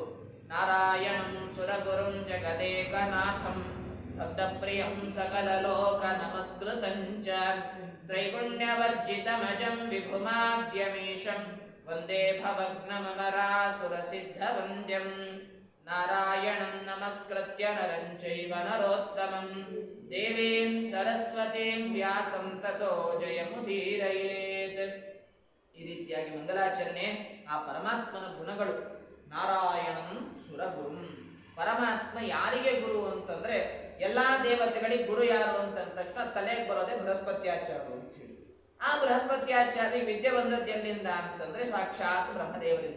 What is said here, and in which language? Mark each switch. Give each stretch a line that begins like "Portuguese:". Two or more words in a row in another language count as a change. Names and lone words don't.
Sanskrit: ನಾರಾಯಣಂ ಸುರಗುರುಂ ಜಗದೇಕನಾಥಂ ಭಕ್ತಪ್ರಿಯಂ ಸಕಲ ಲೋಕ ನಮಸ್ಕೃತಂಚ ತ್ರೈಗುಣ್ಯವರ್ಜಿತಮಜಂ ವಿಭುಮಾದ್ಯಮೀಶಂ ವಂದೇ ಭವಗ್ನಮರಾಸುರಸಿದ್ಧ ವಂದ್ಯಂ. ನಾರಾಯಣಂ ನಮಸ್ಕೃತ್ಯ ನರಂ ಚೈವ ನರೋತ್ತಮಂ ದೇವೀಂ ಸರಸ್ವತೀಂ ವ್ಯಾಸಂ ತತೋ ಜಯಮುದೀರಯೇತ್.
Kannada: ಈ ರೀತಿಯಾಗಿ ಮಂಗಲಾಚರಣೆ ಆ ಪರಮಾತ್ಮನ ಗುಣಗಳು.
Sanskrit: ನಾರಾಯಣಂ ಸುರಗುರುಂ,
Kannada: ಪರಮಾತ್ಮ ಯಾರಿಗೆ ಗುರು ಅಂತಂದ್ರೆ ಎಲ್ಲಾ ದೇವತೆಗಳಿಗೆ ಗುರು ಯಾರು ಅಂತ ತಕ್ಷಣ ತಲೆಗೆ ಬರೋದೇ ಬೃಹಸ್ಪತ್ಯಾಚಾರ್ಯರು ಅಂತ ಹೇಳಿ. ಆ ಬೃಹಸ್ಪತ್ಯಾಚಾರ್ಯ ವಿದ್ಯೆ ಬಂದದ್ದು ಎಲ್ಲಿಂದ ಅಂತಂದ್ರೆ ಸಾಕ್ಷಾತ್ ಬ್ರಹ್ಮದೇವರಿಂದ.